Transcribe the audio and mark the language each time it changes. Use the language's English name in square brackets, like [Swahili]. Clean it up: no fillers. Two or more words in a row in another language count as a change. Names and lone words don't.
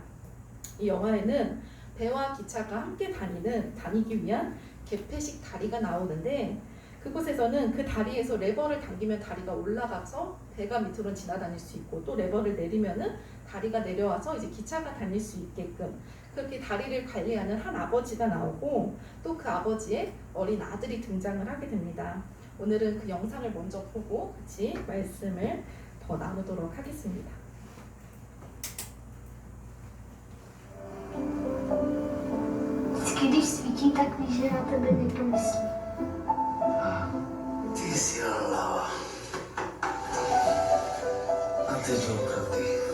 [Korean] 이 영화에는 배와 기차가 함께 다니기 위한 개폐식 다리가 나오는데 그곳에서는 그 다리에서 레버를 당기면 다리가 올라가서 배가 밑으로 지나다닐 수 있고 또 레버를 내리면은 다리가 내려와서 이제 기차가 다닐 수 있게끔 그렇게 다리를 관리하는 한 아버지가 나오고 또 그 아버지의 어린 아들이 등장을 하게 됩니다. 오늘은 그 영상을 먼저 보고 같이 말씀을 더 나누도록 하겠습니다. [Czech] Když svítí, tak víš, že na tebe někdo myslí. Ty jsi hlava. A teď opravdu.